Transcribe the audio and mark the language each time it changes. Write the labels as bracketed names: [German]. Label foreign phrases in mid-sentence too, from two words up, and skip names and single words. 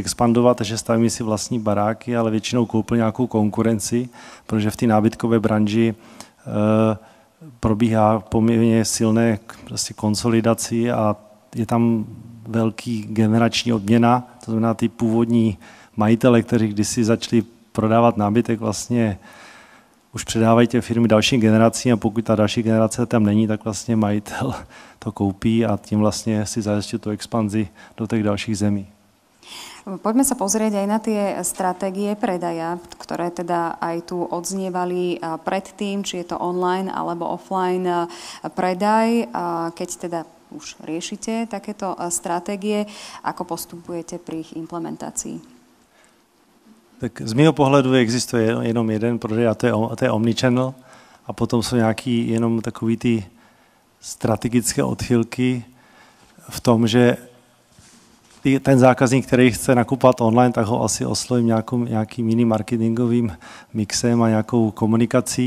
[Czech] expandovat, že stavíme si vlastní baráky, ale většinou koupil nějakou konkurenci, protože v té nábytkové branži probíhá poměrně silné prostě konsolidaci a je tam velký generační obměna, to znamená ty původní majitele, kteří kdysi začali prodávat nábytek, vlastně už předávají ty firmy dalším generacím a pokud ta další generace tam není, tak vlastně majitel to koupí a tím vlastně si zajistí tu expanzi do těch dalších zemí. [Slovak] Poďme sa pozrieť aj na tie stratégie predaja, ktoré teda aj tu odznievali predtým, či je to online alebo offline predaj. Keď teda už riešite takéto stratégie, ako postupujete pri ich implementácii? [Czech] Tak z mého pohledu existuje jenom jeden prodej a to je omnichannel a potom jsou nějaký jenom takový ty strategické odchylky v tom, že ten zákazník, který chce nakupovat online, tak ho asi oslovím nějakým jiným marketingovým mixem a nějakou komunikací.